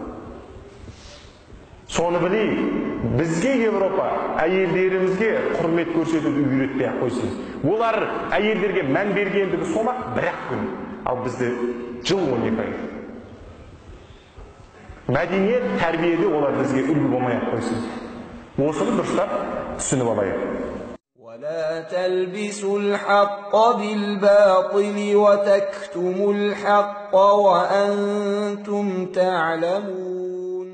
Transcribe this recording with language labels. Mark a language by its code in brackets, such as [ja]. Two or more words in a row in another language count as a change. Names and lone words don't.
[kk] Соны білейік, бізге Европа әйелдерімізге құрмет көрсетуді үйретпей ақ қойсын. Олар әйелдерге мән бергендігі сол-ақ бір-ақ күн, ал бізде жыл 12 ай. Мәдениет, тәрбиеде олар бізге үлгі болмай ақ қойсын. Осыны дұрыстап түсініп алайық. [ar] ولا تلبسوا الحق بالباطل وتكتموا الحق وأنتم تعلمون